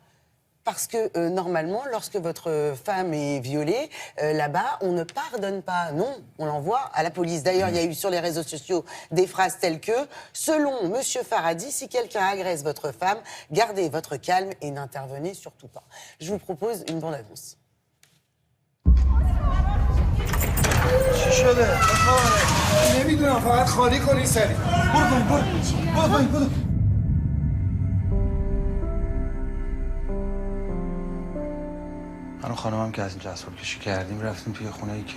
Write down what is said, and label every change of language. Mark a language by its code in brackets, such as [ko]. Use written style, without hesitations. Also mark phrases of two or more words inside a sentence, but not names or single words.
[fr] Parce que normalement, lorsque votre femme est violée, là-bas, on ne pardonne pas. Non, on l'envoie à la police. D'ailleurs, il y a eu sur les réseaux sociaux des phrases telles que « Selon Monsieur Farhadi, si quelqu'un agresse votre femme, gardez votre calme et n'intervenez surtout pas. » Je vous propose une bande-annonce. [fa] من و خانمم که از اینجا اسباب کشی کردیم رفتیم توی خونه‌ای که